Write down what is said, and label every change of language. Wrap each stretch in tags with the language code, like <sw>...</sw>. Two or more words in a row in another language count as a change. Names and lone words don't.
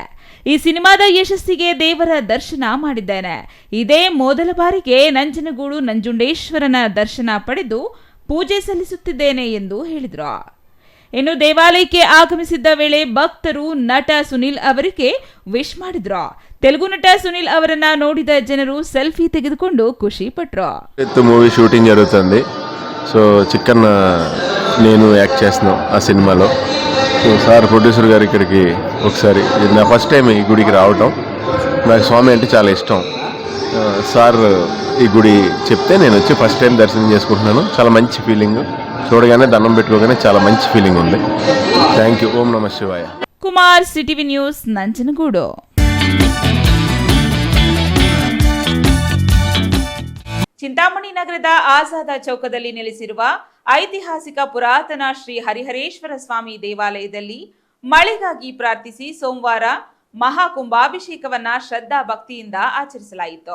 <kn>ಈ ಸಿನಿಮಾದ ಯಶಸ್ಸಿಗೆ ದೇವರ ದರ್ಶನ ಮಾಡಿದ್ದೇನೆ. ಇದೇ ಮೊದಲ ಬಾರಿಗೆ ನಂಜನಗೂಡು ನಂಜುಂಡೇಶ್ವರನ ದರ್ಶನ ಪಡೆದು ಪೂಜೆ ಸಲ್ಲಿಸುತ್ತಿದ್ದೇನೆ ಎಂದು ಹೇಳಿದರು. ಇನ್ನು ದೇವಾಲಯಕ್ಕೆ ಆಗಮಿಸಿದ್ದ ವೇಳೆ ಭಕ್ತರು ನಟ ಸುನೀಲ್ ಅವರಿಗೆ ವಿಶ್ ಮಾಡಿದ್ರು. ತೆಲುಗು ನಟ ಸುನೀಲ್ ಅವರನ್ನ ನೋಡಿದ ಜನರು సెల్ఫీ ತೆಗೆದುಕೊಂಡು ಖುಷಿ ಪಟ್ರು.</kn> <te>మూవీ షూటింగ్ జరుగుతుంది. సో చిక్కన్న నేను యాక్ట్ చేస్తున్నాం ఆ సినిమాలో. సో సార్ ప్రొడ్యూసర్ గారు ఇక్కడికి ఒకసారి నా</te> <en>first time</en> <te>ఈ గుడికి రావటం. నాకు స్వామి అంటే చాలా ఇష్టం. సార్ ఈ గుడి చెప్తే నేను వచ్చి</te> <en>first time</en> <te>దర్శనం చేసుకుంటున్నాను. చాలా మంచి ఫీలింగ్. చూడగానే దండం పెట్టుకోగానే చాలా మంచి ఫీలింగ్ ఉంది.</te> <en>thank you.</en> <sa>ॐ नमः शिवाय.</sa> <kn>ಕುಮಾರ್, ಸಿಟಿವಿ ನ್ಯೂಸ್, ನಂಜನಗೂಡು. ಚಿಂತಾಮಣಿ ನಗರದ ಆಜಾದ ಚೌಕದಲ್ಲಿ ನೆಲೆಸಿರುವ ಐತಿಹಾಸಿಕ ಪುರಾತನ ಶ್ರೀ ಹರಿಹರೇಶ್ವರ ಸ್ವಾಮಿ ದೇವಾಲಯದಲ್ಲಿ ಮಳೆಗಾಗಿ ಪ್ರಾರ್ಥಿಸಿ ಸೋಮವಾರ ಮಹಾಕುಂಭಾಭಿಷೇಕವನ್ನ ಶ್ರದ್ಧಾ ಭಕ್ತಿಯಿಂದ ಆಚರಿಸಲಾಯಿತು.</kn>